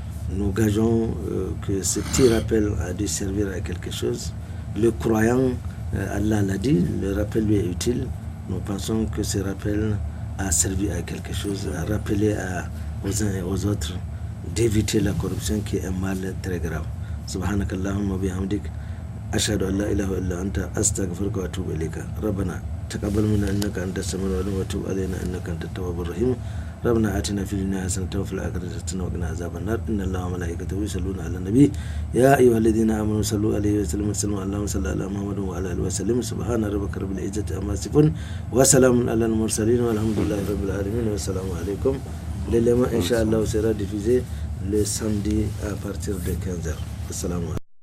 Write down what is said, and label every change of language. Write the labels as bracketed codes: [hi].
[fr] Nous gageons que ce petit rappel a dû servir à quelque chose. Le croyant, Allah l'a dit, le rappel lui est utile. Nous pensons que ce rappel a servi à quelque chose, à rappeler aux uns et aux autres d'éviter la corruption qui est un mal très grave. [ar] Subhanakallahumma bihamdik. أشهد أن لا إله إلا أنت أستغفرك وأتوب إليك ربنا تقبل منا إنك أنت السميع العليم وتب علينا إنك أنت التواب الرحيم ربنا آتنا في الدنيا حسنة وفي الآخرة حسنة وقنا عذاب النار إن الله وملائكته يصلون على النبي يا أيها الذين آمنوا صلوا عليه وسلموا تسليما اللهم صل على محمد وعلى آله وسلم سبحان ربك رب العزة عما يصفون وسلام على المرسلين والحمد لله رب العالمين والسلام عليكم. [fr] L'élément Inch'Allah sera diffusé le samedi à partir de 15h. Assalamu alaikum.